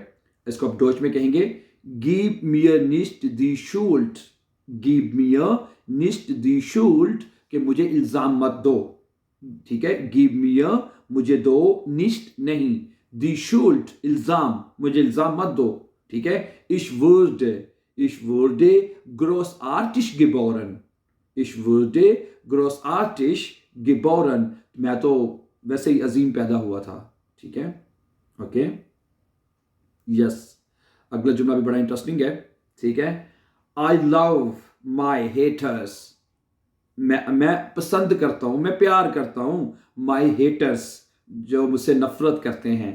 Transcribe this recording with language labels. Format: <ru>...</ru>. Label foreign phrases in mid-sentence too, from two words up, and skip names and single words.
<hi>इसको आप डोच में कहेंगे</hi> <de>Gib mir nicht die Schuld. Gib mir nicht die Schuld,</de> <hi>कि मुझे इल्जाम मत दो, ठीक है।</hi> <de>Gib mir,</de> <hi>मुझे दो, निस्ट नहीं,</hi> <de>die Schuld,</de> <hi>इल्जाम, मुझे इल्जाम मत दो, ठीक है।</hi> <de>इश wurde großartig geboren। Ich wurde großartig geboren,</de> <hi>मैं तो वैसे ही अजीम पैदा हुआ था, ठीक है।</hi> <en>Okay, yes.</en> <hi>अगला जुमला भी बड़ा इंटरेस्टिंग है, ठीक है।</hi> <en>I love my haters.</en> <hi>मैं पसंद करता हूं, मैं प्यार करता हूं</hi> <en>my haters,</en> <hi>जो मुझसे नफरत करते हैं।</hi>